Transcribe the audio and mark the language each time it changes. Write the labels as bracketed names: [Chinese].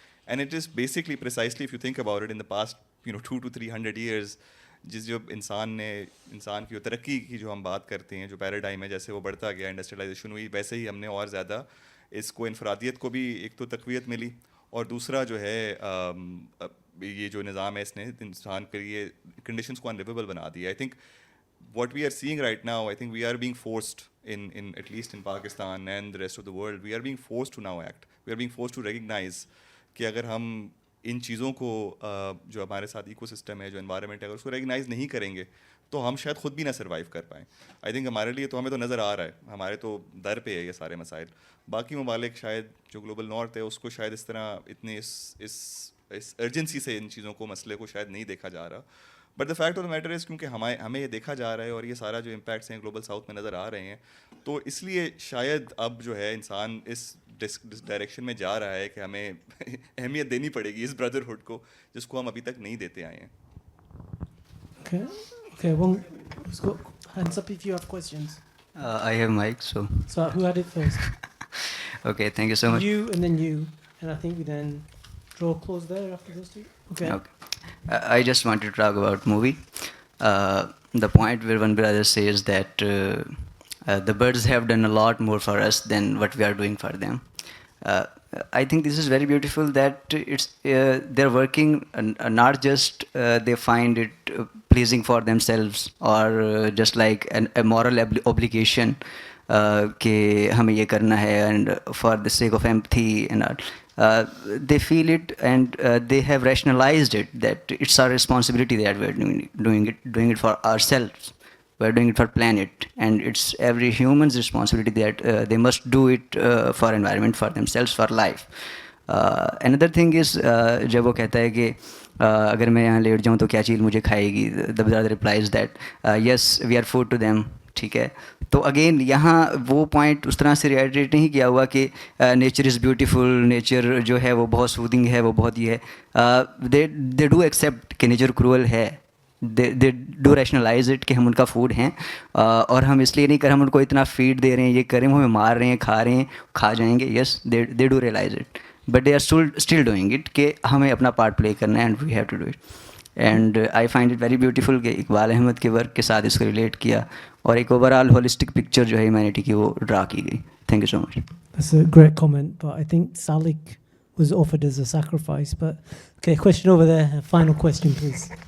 [English] and it is basically precisely if you think about it in the past 2 to 300 years, [Urdu] جو انسان کی ترقی کی جو ہم بات کرتے ہیں, جو پیراڈائم ہے جیسے وہ بڑھتا گیا, انڈسٹریلائزیشن ہوئی, ویسے ہی ہم نے اور زیادہ اس کو انفرادیت کو بھی ایک تو تقویت ملی, اور دوسرا جو ہے یہ جو نظام ہے اس نے انسان کے لیے کنڈیشنز کو انلیویبل بنا دیا. [English] I think what we are seeing right now, I think we are being forced in at least in Pakistan and the rest of the world, we are being forced to now act. We are being forced to recognize [Urdu] کہ اگر ہم ان چیزوں کو جو ہمارے ساتھ eco system ہے, جو انوائرمنٹ ہے, اگر اس کو ریکگنائز نہیں کریں گے تو ہم شاید خود بھی نہ سروائیو کر پائیں. آئی تھنک ہمارے لیے تو ہمیں تو نظر آ رہا ہے, ہمارے تو در پہ ہے یہ سارے مسائل. باقی ممالک شاید جو گلوبل نارتھ ہے اس کو شاید اس طرح اتنے اس ارجنسی سے ان چیزوں کو, مسئلے کو شاید نہیں دیکھا جا رہا. [English] but the fact of the matter is [Urdu] کیونکہ ہمیں یہ دیکھا جا رہا ہے اور یہ سارا جو امپیکٹس ہیں گلوبل ساؤتھ میں نظر آ رہے ہیں, تو اس لیے شاید اب جو ہے انسان اس ڈائریکشن میں جا رہا ہے کہ ہمیں اہمیت دینی پڑے گی اس بردرہڈ کو, جس کو ہم ابھی تک نہیں دیتے آئے ہیں. [English] Okay, well, let's go. Hands up if you have questions. I have mic, so. So who had it first? Okay, thank you so much. You and then you, and I think we then draw close there after those two. Okay. I just wanted to talk about movie. The point where one brother says that the birds have done a lot more for us than what we are doing for them. I think this is very beautiful that they're working not just they find it pleasing for themselves or just like a moral obligation [Urdu] کہ ہمیں یہ کرنا ہے [English] and for the sake of empathy and all. They feel it and they have rationalized it that it's our responsibility that we're doing it for ourselves. We're doing it for planet, and it's every human's responsibility that they must do it for environment, for themselves, for life. Another thing is [Urdu] جب وہ کہتا ہے کہ اگر میں یہاں late جاؤں تو کیا چیز مجھے کھائے گی, [English] the brother replies that yes, we are food to them. [Urdu] ٹھیک ہے, تو اگین یہاں وہ پوائنٹ اس طرح سے ریئیٹریٹ نہیں کیا ہوا کہ [English] nature is beautiful, [Urdu] نیچر جو ہے وہ بہت سودنگ ہے, وہ بہت یہ ہے. [English] they do accept [Urdu] کہ نیچر کرول ہے, [English] they do rationalize it [Urdu] کہ ہم ان کا فوڈ ہیں, اور ہم اس لیے نہیں کر, ہم ان کو اتنا فیڈ دے رہے ہیں, یہ کریں, وہ ہمیں مار رہے ہیں, کھا رہے ہیں, کھا جائیں گے. [English] yes, they do realize it, but they are still doing it [Urdu] کہ ہمیں اپنا پارٹ پلے کرنا ہے, [English] And we have to do it. And I find it very beautiful [Urdu] کہ اقبال احمد کے ورک کے ساتھ اس کو ریلیٹ کیا, اور ایک اوور آل ہولسٹک پکچر جو ہے ہیومینٹی کی وہ ڈرا کی گئی. [English] Thank you so much. That's a great comment, but I think Salik was offered as a sacrifice. But okay, question over there. A final question, please.